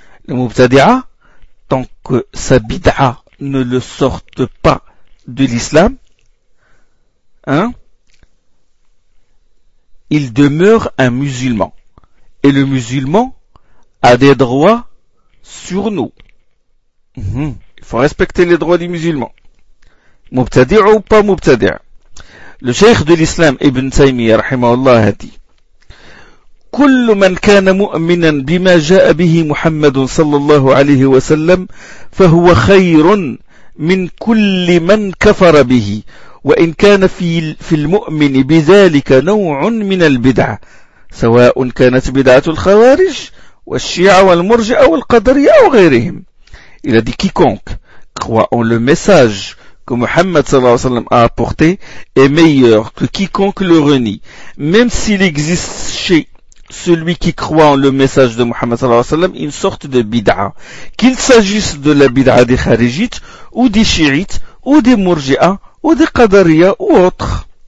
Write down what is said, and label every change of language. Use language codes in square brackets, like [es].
[fr] Les mubtadi'a, tant que sa bid'a ne le sorte pas de l'islam, hein, il demeure un musulman. Et le musulman a des droits sur nous. Il faut respecter les droits du musulman. Mubtadi'a ou pas mubtadi'a. Le cheikh de l'islam, Ibn Taymiyyah, rahimahullah, a dit, [ar] كل من كان مؤمنا بما جاء به محمد صلى الله عليه وسلم فهو خير من كل من كفر به وإن كان في المؤمن بذلك نوع من البدعة سواء كانت بدعة الخوارج والشيعة والمرجئة والقدرية أو غيرهم. [fr] Il a dit, quiconque croit en le message que Muhammad sallallahu alayhi wa sallam a apporté est meilleur que quiconque le renie, même s'il existe chez celui qui croit en le message de Muhammad sallallahu alayhi wa sallam une sorte de bid'a, qu'il s'agisse de la bid'a des kharijites ou des chiites ou des murji'a ou des qadariya ou autre.